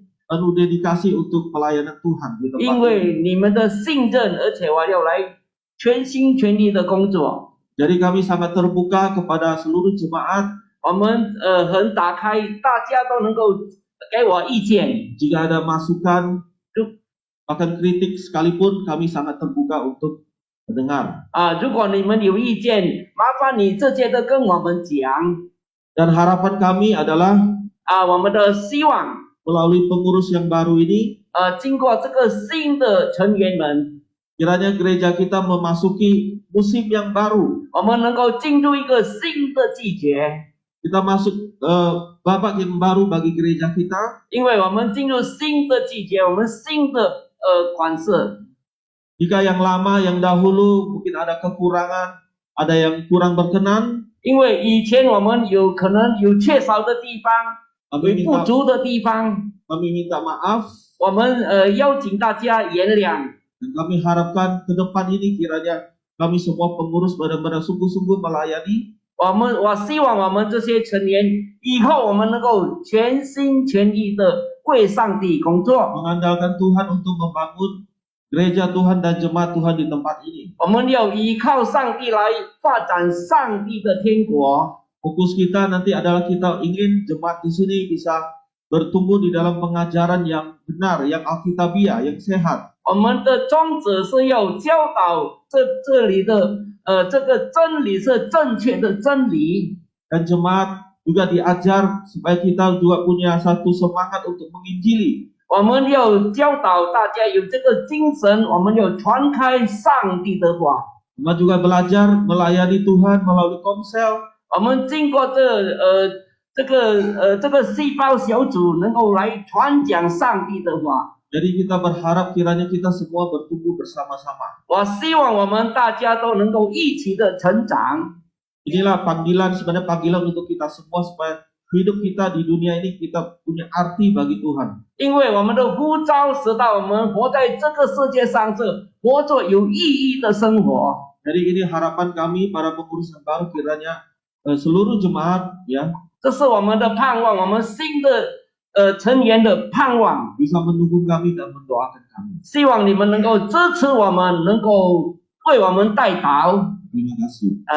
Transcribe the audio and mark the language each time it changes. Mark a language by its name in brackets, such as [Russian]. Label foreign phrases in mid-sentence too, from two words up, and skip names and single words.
[Indonesian] penuh dedikasi untuk pelayanan Tuhan di tempat [Chinese] 因 [Indonesian] ini. [Chinese] 为你们的信任，而且我要来全心全力的工作。 [Indonesian] Jadi kami sangat terbuka kepada seluruh jemaat. [Chinese] 我们很打开，大家都能够给我意见。 [Indonesian] Jika ada masukan, bahkan kritik sekalipun, kami sangat terbuka untuk mendengar. [Chinese] 如果你们有意见，麻烦你这些都跟我们讲。 [Indonesian] Dan harapan kami adalah [Chinese] 我们的希望， [Indonesian] melalui pengurus yang baru ini, [Chinese] 经过这个新的成员们， [Indonesian] kiranya gereja kita memasuki musim yang baru. [Chinese] 我们能够进入一个新的季节。 [Indonesian] kita masuk babak yang baru bagi gereja kita. [Chinese] 因为我们进入新的季节，我们新的款式。 [Indonesian] Jika yang lama, yang dahulu mungkin ada kekurangan, ada yang kurang berkenan, [Chinese] 因为以前我们有可能有缺少的地方， [Indonesian] kami [Chinese] 有不 [Indonesian] minta, [Chinese] 足的地方， [Indonesian] kami minta maaf [Chinese] 我们邀请大家原谅。 [Indonesian] dan kami harapkan ke depan ini kiranya kami semua pengurus benar-benar sungguh-sungguh melayani. [Chinese] 我希望我们这些成员以后我们能够全心全意的为上帝工作。 [Indonesian] Mengandalkan Tuhan untuk membangun gereja Tuhan dan jemaat Tuhan di tempat ini. [Chinese] 我们要依靠上帝来发展上帝的天国。 [Indonesian] Fokus kita nanti adalah kita ingin jemaat di sini bisa bertumbuh di dalam pengajaran yang benar, yang alkitabiah, yang sehat. [Chinese] 我们的宗旨是要教导这里的这个真理是正确的真理。 [Indonesian] Dan jemaat juga diajar supaya kita juga punya satu semangat untuk menginjili. [Chinese] 我们要教导大家有这个精神，我们要传开上帝的话。 [Indonesian] Jemaat juga belajar melayani Tuhan melalui komsel. [Chinese] 我们经过这个细胞小组，能够来传讲上帝的话。 [Indonesian] Jadi kita berharap kiranya kita semua bertumbuh bersama-sama. [Chinese] 我希望我们大家都能够一起的成长。 [Indonesian] Inilah panggilan, sebenarnya panggilan untuk kita semua supaya hidup kita di dunia ini kita punya arti bagi Tuhan. [Chinese] 因为我们的呼召使到我们活在这个世界上是活着有意义的生活。 [Indonesian] Jadi ini harapan kami para pengurus yang baru kiranya seluruh jemaat ya [Chinese] 这是我们的盼望，我们新的成员的盼望。 [Indonesian] bisa mendukung kami dan mendoakan kami. [Chinese] 希望你们能够支持我们，能够为我们代祷。 [Indonesian] Terima kasih.